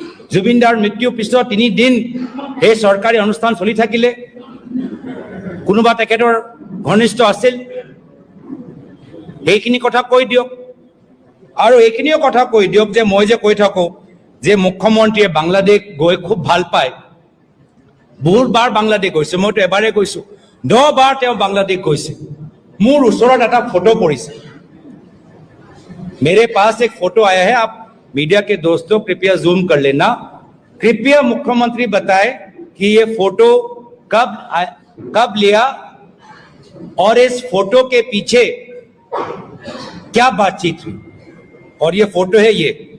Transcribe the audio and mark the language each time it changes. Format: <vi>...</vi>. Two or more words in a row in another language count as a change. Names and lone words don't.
<as>জুবিনদাৰ মৃত্যুৰ পিছত 3 দিন এই চৰকাৰী অনুষ্ঠান চলি থাকিলে কোনোবা তেখেতৰ ঘনিষ্ঠ আছিল এইখিনি কথা কৈ দিয়ক আৰু এইখিনিও কথা কৈ দিয়ক যে মই যে কৈ থাকো যে মুখ্যমন্ত্ৰীয়ে বাংলাদেশ গৈ খুব ভাল পায় বহুতবাৰ বাংলাদেশ গৈছে মইতো এবাৰে গৈছো 10 বাৰ তেওঁ বাংলাদেশ গৈছে মোৰ ওচৰত এটা ফটো পৰিছে</as> <hi>मेरे पास एक फोटो आया है आप मीडिया के दोस्तों कृपया जूम कर लेना कृपया मुख्यमंत्री बताए कि ये फोटो कब लिया और इस फोटो के पीछे क्या बातचीत हुई और ये फोटो है ये</hi>